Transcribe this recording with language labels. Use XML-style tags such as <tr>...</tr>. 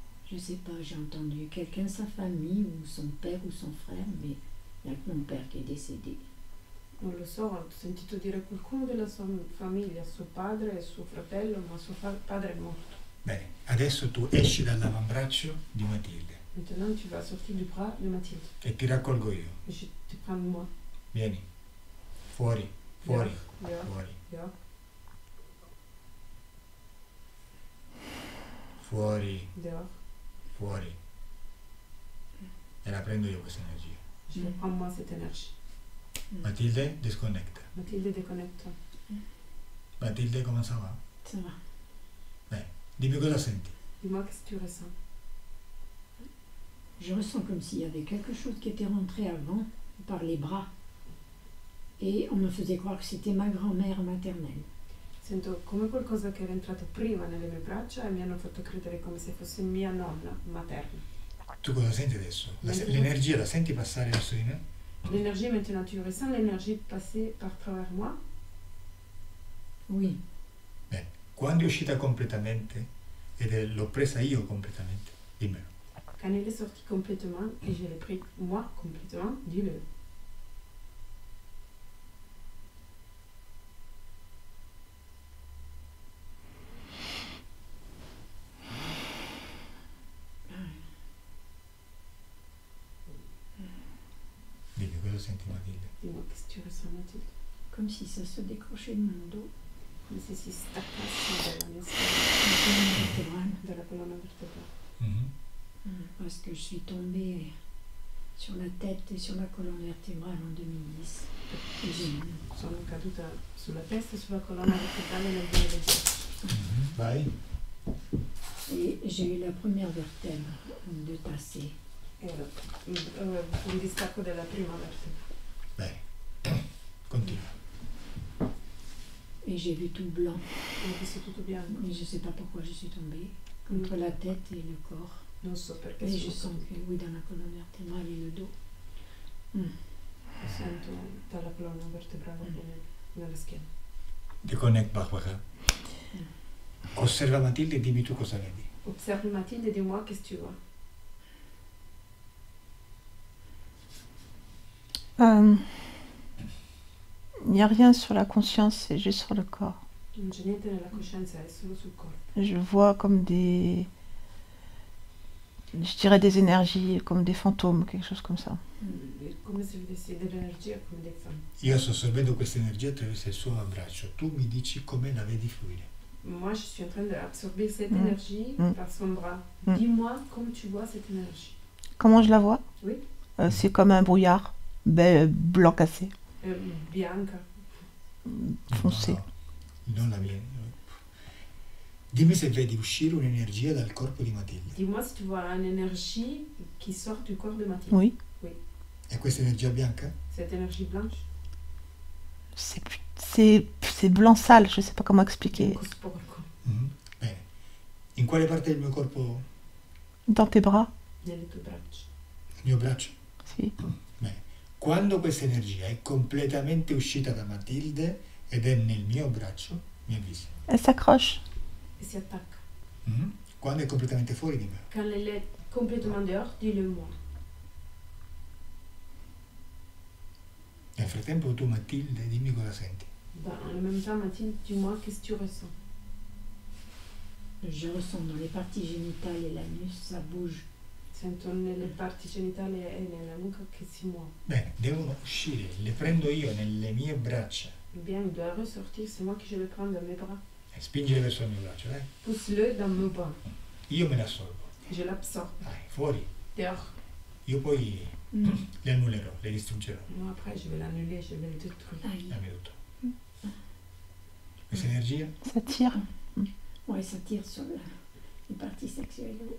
<fr>Je sais pas, j'ai entendu quelqu'un de sa famille ou son père ou son frère, mais il n'y a que mon père qui est décédé.</fr> <it>Non lo so, ho sentito dire qualcuno della sua famiglia, suo padre e suo fratello, ma suo padre è morto. Bene, adesso tu esci dall'avambraccio di Matilde</it> <fr>Maintenant, tu vas sortir du bras de Mathilde.</fr> <it>e ti raccolgo io.</it> <fr>Et je te prends moi.</fr> <it>Vieni. Fuori, fuori,</it> <fr>Dehors,</fr> <it>fuori,</it> <fr>dehors,</fr> <it>fuori,</it> <fr>dehors.</fr> <it>fuori. E la prendo io questa energia.</it> <fr>Je prends moi cette énergie.</fr> <it>Matilde, disconnecta.</it> <fr>Mathilde, déconnecte-toi. Matilde, come ça va? Ça va.</fr> <it>Dimmi cosa senti.</it> <fr>Dis-moi qu'est-ce que tu ressens. Je ressens comme s'il y avait quelque chose qui était rentré avant par les bras. Et on me faisait croire que c'était ma grand-mère maternelle.</fr> <it>Sento come qualcosa che era entrato prima nelle mie braccia e mi hanno fatto credere come se fosse mia nonna materna. Tu cosa senti adesso? Niente. L'energia la senti passare verso di me?</it> <fr>L'énergie, maintenant, tu ressens l'énergie passer par travers moi? Oui.</fr> <it>Quando è uscita completamente l'ho presa io completamente, dimmelo.</it> <fr>Quand elle est sortie complètement et je l'ai pris moi complètement, dis-le.</fr> <it>Dimmi cosa senti Matilde.</it> <fr>Dis-moi qu'est-ce que tu ressens, Mathilde. Comme si ça se décrochait de mon dos,</fr> <it>Come se si staccasse dalla mia</it> <fr>la</fr> <it>schiena,</it> <fr>colonne vertébrale.</fr> <it>dalla colonna vertebrale.</it> <fr>Parce que je suis tombée sur la tête et sur la colonne vertébrale en 2010. Et j'ai mal.</fr> <it>Sono caduta sulla testa e sulla colonna vertebrale nel 2010. Vai.</it> <fr>Et j'ai eu la première vertèbre de tassée.</fr> <it>Era un distacco della prima vertebra. Bene. Continua.</it> <fr>Et j'ai vu tout blanc.</fr> <it>Ho visto tutto bianco.</it> <fr>Mais je ne sais pas pourquoi je suis tombée. Contre la tête et le corps.</fr> <it>Non so perché</it> <fr>Et je</fr> <it>sono</it> <fr>sens que oui, dans la colonne vertébrale et le dos.</fr> <it>Lo sento dalla colonna vertebrale nella schiena. Riconnect Barbara. Osserva Matilde e dimmi tu cosa vedi.</it> <fr>Observe Mathilde et dis-moi qu'est-ce que tu vois. Il n'y a rien sur la conscience, c'est juste sur le corps.</fr> <it>Non c'è niente nella coscienza, è solo sul corpo.</it> <fr>Je vois comme je dirais des énergies, comme des fantômes, quelque chose comme ça.</fr> <it>È come se vedessi dell'energia come dei fan. Io sto assorbendo questa energia attraverso il suo abbraccio. Tu mi dici come la vedi fluire.</it> <fr>Moi, je suis en train d'absorber cette énergie par son bras. Dis-moi comment tu vois cette énergie. Comment je la vois? Oui. C'est comme un brouillard, blanc cassé,</fr> <it>Bianca.</it> <fr>foncé.</fr> <it>No, non la vedo. Dimmi se vedi uscire un'energia dal corpo di Matilde.</it> <fr>Dis-moi si tu vois une énergie qui sort du corps de Mathilde. Oui.</fr> <it>E questa energia bianca?</it> <fr>Cette énergie blanche. C'est blanc sale, je sais pas comment expliquer.</fr> <it>Bianco sporco. Bene. In quale parte del mio corpo?</it> <fr>Dans tes bras?</fr> <it>Nelle tue braccia. Il mio braccio? Si. Bene. Quando questa energia è completamente uscita da Matilde ed è nel mio braccio, mi avvisi.</it> <fr>Elle s'accroche. Et si attaque.</fr> <it>Quando è completamente fuori di me.</it> <fr>Quand elle est complètement dehors, dis-le-moi.</fr> <it>Nel frattempo tu Matilde dimmi cosa senti.</it> <fr>En même temps, Mathilde, dis-moi qu'est-ce que tu ressens. Je ressens dans les parties génitales et l'anus, ça bouge.</fr> <it>Sento nelle parti genitali e nella nuca che si muove. Bene, devono uscire, le prendo io nelle mie braccia.</it> <fr>Bien, il doit ressortir, c'est moi qui je le prends dans mes bras.</fr> <it>E spingere verso il mio braccio, dai.</it> <fr>Pousse-le dans mes bras.</fr> <it>Io me l'assorbo.</it> <fr>Je l'absorbe.</fr> <it>Dai, fuori.</it> <fr>Dehors.</fr> <it>Io poi le annullerò, le distruggerò.</it> <fr>Moi, après, je vais l'annuler, je vais le détruire. Aïe.</fr> <it>Dammi tutto. Questa energia?</it> <fr>Ça tire. Ouais, ça tire sur les parties sexuelles.</fr>